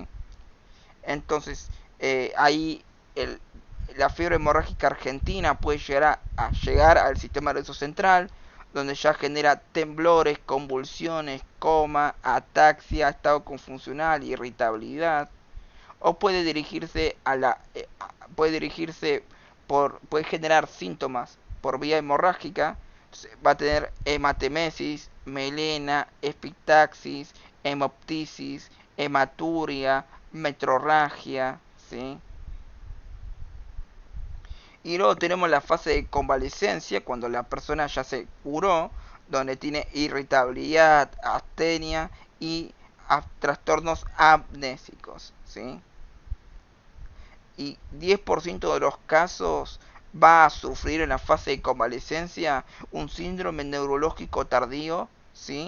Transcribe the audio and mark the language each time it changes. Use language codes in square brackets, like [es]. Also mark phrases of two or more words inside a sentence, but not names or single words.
[es] Entonces, ahí el, la fiebre hemorrágica argentina puede llegar al sistema nervioso central, donde ya genera temblores, convulsiones, coma, ataxia, estado confusional, irritabilidad, o puede dirigirse puede generar síntomas por vía hemorrágica. Va a tener hematemesis, melena, epistaxis, hemoptisis, hematuria, metrorragia, ¿sí? Y luego tenemos la fase de convalecencia, cuando la persona ya se curó, donde tiene irritabilidad, astenia y trastornos amnésicos, ¿sí? Y 10% de los casos va a sufrir en la fase de convalecencia un síndrome neurológico tardío, ¿sí?